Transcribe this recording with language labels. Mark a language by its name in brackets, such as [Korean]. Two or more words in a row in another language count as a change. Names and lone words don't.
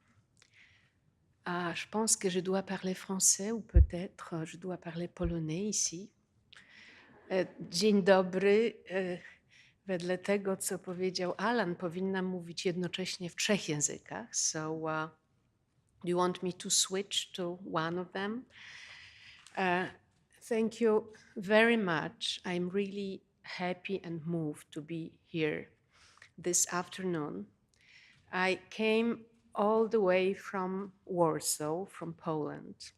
[French] Je pense que je dois parler français ou peut-être je dois parler polonais ici. [Polish] Dzień dobry. Wedle tego, co powiedział Alain, powinnam mówić jednocześnie w 3 językach. [English] So, do you want me to switch to one of them? Thank you very much. I'm really happy and moved to be here this afternoon. I came all the way from Warsaw, from Poland.